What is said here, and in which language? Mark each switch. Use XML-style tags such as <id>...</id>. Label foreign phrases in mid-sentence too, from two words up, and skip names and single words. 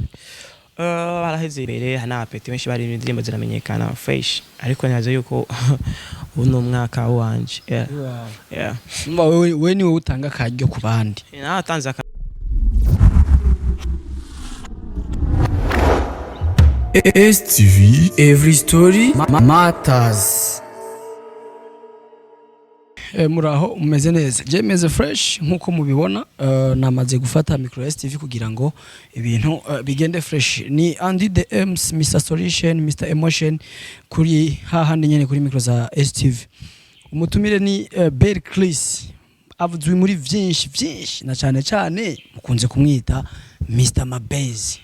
<rn>baraheze imbere hana apeti benshi bari indirimbo ziramenyekana fresh ariko nibaza yuko uno mwaka wanje we niwe utanga karyo ku bandi natanze STV</rn> <en>every story matters</en> <rn>muraho umeze neza je meze fresh nkuko mubibona namaze gufata micro STV kugira ngo ibintu bigende fresh ni Andy the M's Mr Solution Mr Emotion kuri hahandi nyene kuri micro za STV umutumire ni Belchris avuzwe muri vyinshi na cyane mukunze kumwita Mr Mabezi</rn>